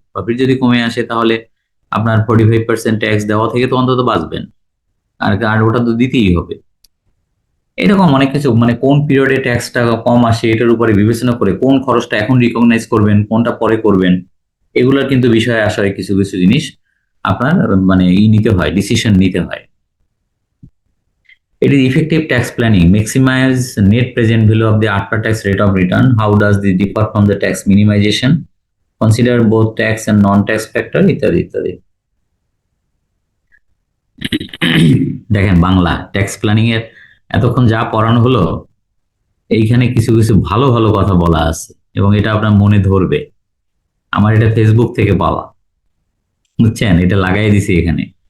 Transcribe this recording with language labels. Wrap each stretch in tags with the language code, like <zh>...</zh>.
<bn>Profit যদি কমে আসে তাহলে আপনার 45% ট্যাক্স দেওয়া থেকে তো অন্তত বাঁচবেন, আর ওটা তো দিতেই হবে। এরকম অনেক কিছু, মানে কোন পিরিয়ডে ট্যাক্সটা কম আসে এটার উপরে বিবেচনা করে কোন খরচটা এখন রিকগনাইজ করবেন, কোনটা পরে করবেন, এগুলোর কিন্তু বিষয়ে আসলে কিছু কিছু জিনিস আপনার মানে নিতে হয়, ডিসিশন নিতে হয়।</bn> <en>It is effective tax planning maximize net present value of the after tax rate of return. How does this differ from the tax minimization? Consider both tax and non-tax factor</en> <bn>ইত্যাদি ইত্যাদি। দেখেন Bangla tax planning এর এতক্ষণ যা পড়ানো হলো, এইখানে কিছু কিছু ভালো ভালো কথা বলা আছে এবং এটা আপনার মনে ধরবে। আমার এটা ফেসবুক থেকে পাওয়া, বুঝছেন, এটা লাগাই দিছি এখানে।</bn>